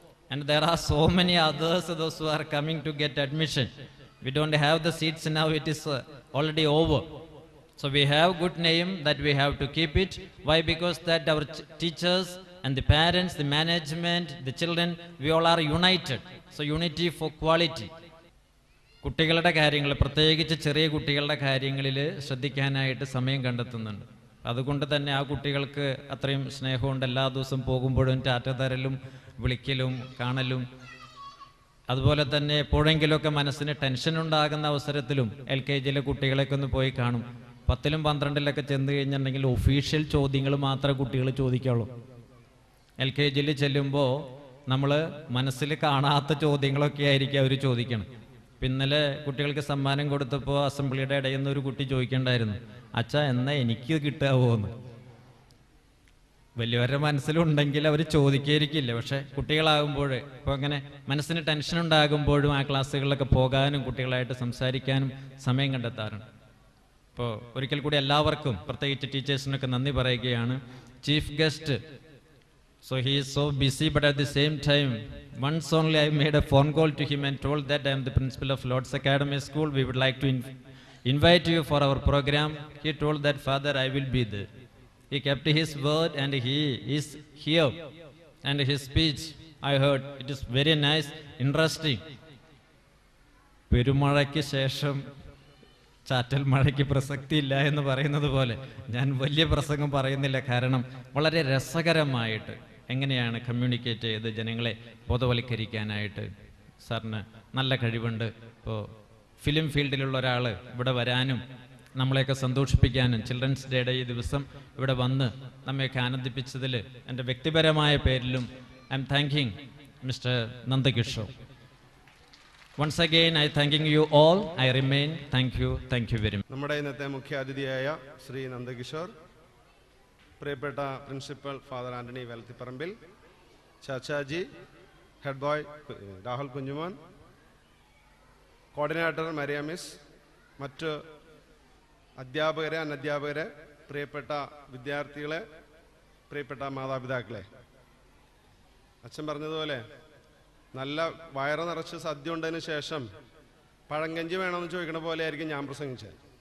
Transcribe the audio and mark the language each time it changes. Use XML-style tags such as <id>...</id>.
<en>And there are so many others, those who are coming to get admission. We don't have the seats now, it is already over. So we have good name, that we have to keep it. Why? Because that our teachers and the parents, the management, the children, we all are united. So unity for quality.</en> <ml>കുട്ടികളുടെ കാര്യങ്ങൾ, പ്രത്യേകിച്ച് ചെറിയ കുട്ടികളുടെ കാര്യങ്ങളിൽ ശ്രദ്ധിക്കാനായിട്ട് സമയം കണ്ടെത്തുന്നുണ്ട്. അതുകൊണ്ട് തന്നെ ആ കുട്ടികൾക്ക് അത്രയും സ്നേഹമുണ്ട്. എല്ലാ ദിവസവും പോകുമ്പോഴും ടാറ്റ തരലും വിളിക്കലും കാണലും. അതുപോലെ തന്നെ എപ്പോഴെങ്കിലുമൊക്കെ മനസ്സിന് ടെൻഷൻ ഉണ്ടാകുന്ന അവസരത്തിലും LKGയിലെ കുട്ടികളെയൊക്കെ ഒന്ന് പോയി കാണും. 10ലും 12ലൊക്കെ ചെന്ന് കഴിഞ്ഞിട്ടുണ്ടെങ്കിൽ ഒഫീഷ്യൽ ചോദ്യങ്ങൾ മാത്രമേ കുട്ടികൾ ചോദിക്കുള്ളൂ. LKGയിൽ ചെല്ലുമ്പോൾ നമ്മൾ മനസ്സിൽ കാണാത്ത ചോദ്യങ്ങളൊക്കെ ആയിരിക്കും അവർ ചോദിക്കണം. ഇന്നലെ കുട്ടികൾക്ക് സമ്മാനം കൊടുത്തപ്പോൾ അസംബ്ലിയുടെ ഇടയിൽ നിന്ന് ഒരു കുട്ടി ചോദിക്കേണ്ടായിരുന്നു, അച്ഛാ എന്നാ എനിക്ക് കിട്ടാവോ എന്ന്. വലിയവരുടെ മനസ്സിലുണ്ടെങ്കിൽ അവർ ചോദിക്കായിരിക്കില്ല. പക്ഷെ കുട്ടികളാകുമ്പോൾ ഇപ്പോൾ അങ്ങനെ മനസ്സിന് ടെൻഷൻ ഉണ്ടാകുമ്പോഴും ആ ക്ലാസ്സുകളിലൊക്കെ പോകാനും കുട്ടികളായിട്ട് സംസാരിക്കാനും സമയം കണ്ടെത്താറുണ്ട്. ഇപ്പോൾ ഒരിക്കൽ കൂടി എല്ലാവർക്കും, പ്രത്യേകിച്ച് ടീച്ചേഴ്സിനൊക്കെ നന്ദി പറയുകയാണ്.</ml> <en>Chief guest, so he is so busy, but at the same time, once only I made a phone call to him and told that I am the principal of Lord's Academy School. We would like to invite you for our program. He told that, Father, I will be there. He kept his word and he is here. And his speech, I heard, it is very nice, interesting.</en> <ml>പെരുമഴയ്ക്ക് ശേഷം ചാറ്റൽ മഴയ്ക്ക് പ്രസക്തിയില്ല എന്ന് പറയുന്നത് പോലെ ഞാൻ വലിയ പ്രസംഗം പറയുന്നില്ല. കാരണം വളരെ രസകരമായിട്ട് എങ്ങനെയാണ് കമ്മ്യൂണിക്കേറ്റ് ചെയ്ത് ജനങ്ങളെ ബോധവൽക്കരിക്കാനായിട്ട് സാറിന് നല്ല കഴിവുണ്ട്. ഇപ്പോൾ ഫിലിം ഫീൽഡിലുള്ള ഒരാൾ ഇവിടെ വരാനും നമ്മളെയൊക്കെ സന്തോഷിപ്പിക്കാനും ചിൽഡ്രൻസ് ഡേയുടെ ഈ ദിവസം ഇവിടെ വന്ന് നമ്മയൊക്കെ ആനന്ദിപ്പിച്ചതിൽ എൻ്റെ വ്യക്തിപരമായ പേരിലും</ml> <en>I am thanking</en> <ml>mister Nandakishore.</ml> <en>Once again, I thanking you all. I remain. Thank you very much.</en> <ml>നമ്മുടെ ഇന്നത്തെ മുഖ്യ അതിഥിയായ ശ്രീ നന്ദകിഷോർ, പ്രിയപ്പെട്ട principal father Antony വെലത്തിപ്പറമ്പിൽ, Chachaji, head boy Rahul Kunjumon, coordinator Maria miss, മറ്റ് അധ്യാപകരെ, അനധ്യാപകരെ, പ്രിയപ്പെട്ട വിദ്യാർത്ഥികളെ, പ്രിയപ്പെട്ട മാതാപിതാക്കളെ, അച്ഛൻ പറഞ്ഞതുപോലെ നല്ല വയറ് നിറച്ച് സദ്യ ഉണ്ടതിന് ശേഷം പഴങ്കഞ്ചി വേണമെന്ന് ചോദിക്കണ പോലെ ആയിരിക്കും ഞാൻ പ്രസംഗിച്ചത്.</ml>